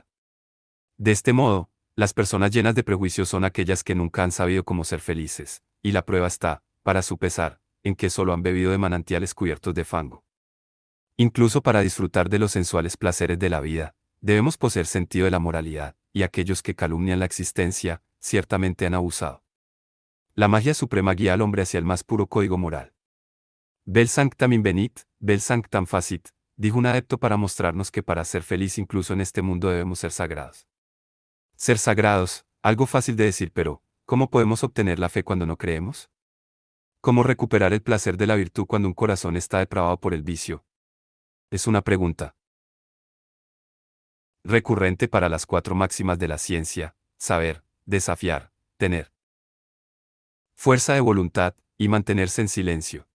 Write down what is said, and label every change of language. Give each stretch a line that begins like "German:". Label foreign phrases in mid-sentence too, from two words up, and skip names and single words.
Spanish: De este modo, las personas llenas de prejuicios son aquellas que nunca han sabido cómo ser felices, y la prueba está, para su pesar, en que solo han bebido de manantiales cubiertos de fango. Incluso para disfrutar de los sensuales placeres de la vida, debemos poseer sentido de la moralidad, y aquellos que calumnian la existencia, ciertamente han abusado. La magia suprema guía al hombre hacia el más puro código moral.
Latin: Vel sanctam invenit, vel sanctam facit,
Spanish: dijo un adepto para mostrarnos que para ser feliz incluso en este mundo debemos ser sagrados. Ser sagrados, algo fácil de decir, pero, ¿cómo podemos obtener la fe cuando no creemos? ¿Cómo recuperar el placer de la virtud cuando un corazón está depravado por el vicio? Es una pregunta recurrente para las 4 máximas de la ciencia: saber, desafiar, tener fuerza de voluntad, y mantenerse en silencio.